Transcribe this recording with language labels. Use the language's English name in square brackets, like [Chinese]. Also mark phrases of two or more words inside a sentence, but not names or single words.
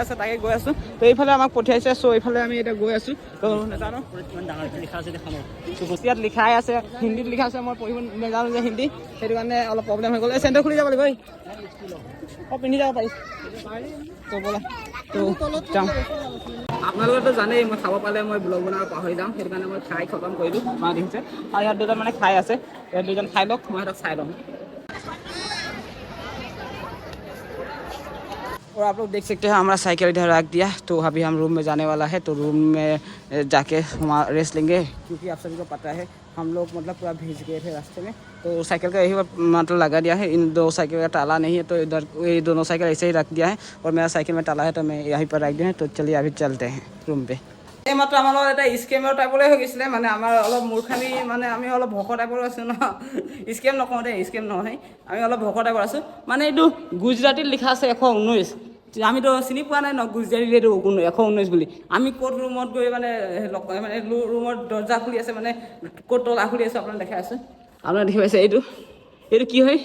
[Assamese] আছে তাকে গৈ আছোঁ তো এইফালে আমাক পঠিয়াইছে চ' এইফালে আমি এতিয়া গৈ আছোঁ তো নাজানো ইয়াত লিখাই আছে হিন্দীত লিখা আছে মই পঢ়িব নাজানো যে হিন্দী সেইটো কাৰণে অলপ প্ৰব্লেম হৈ গ'ল এই চেণ্টাৰ খুলি যাব লাগিব পিন্ধি যাব পাৰিছ তো ব'লা তো যাওঁ আপোনালোকেতো জানেই মই খাব পালে মই ব্লগ বনাব পাহৰি যাম সেইটো কাৰণে মই খাই খতম কৰিলোঁ মা দেখিছে আৰু ইয়াত দুজন মানে খাই আছে ইয়াত দুজন খাই লওক মই সিহঁতক চাই লওঁ [Hindi] और आप लोग देख सकते हैं हमारा साइकिल इधर रख दिया तो अभी हम रूम में जाने वाला है तो रूम में जाके हम रेस्ट लेंगे क्योंकि आप सभी को पता है हम लोग मतलब पूरा भीग गए थे रास्ते में तो साइकिल का यही मतलब लगा दिया है इन दो साइकिल का ताला नहीं है तो इधर ये दोनों साइकिल ऐसे ही रख दिया है और मेरा साइकिल में ताला है तो मैं यहीं पर रख दिया है तो चलिए अभी चलते हैं रूम पे [Assamese] এই মাত্ৰ আমাৰ লগত এটা স্কেমৰ টাইপৰে হৈ গৈছিলে মানে আমাৰ অলপ মূৰ্খামি মানে আমি অলপ ভক টাইপৰ আছোঁ ন স্কেম নকওঁ দেই স্কেম নহয় আমি অলপ ভক টাইপৰ আছোঁ মানে এইটো গুজৰাটীত লিখা আছে 119 আমিতো চিনি পোৱা নাই ন গুজৰাটীত এইটো 119 বুলি আমি ক'ত ৰুমত গৈ মানে ৰুমৰ দৰ্জা খুলি আছে মানে ক'ত তলা খুলি আছে আপোনাক দেখাই আছোঁ আপোনাৰ দেখি পাইছে এইটো কি হয়